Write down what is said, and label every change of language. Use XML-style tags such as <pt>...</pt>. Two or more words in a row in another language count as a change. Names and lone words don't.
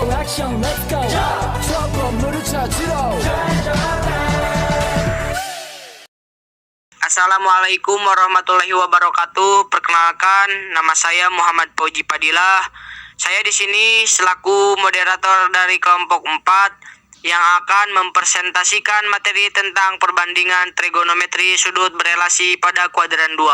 <ko>액션</ko> <en>let's go</en> <ko>저 건물을 찾으러</ko> <ar>السلام عليكم ورحمة الله وبركاته.</ar> <id>Perkenalkan, nama saya Muhammad Fauji Fadilah. Saya di sini selaku moderator dari kelompok 4 yang akan mempresentasikan materi tentang perbandingan trigonometri sudut berelasi pada kuadran 2.</id>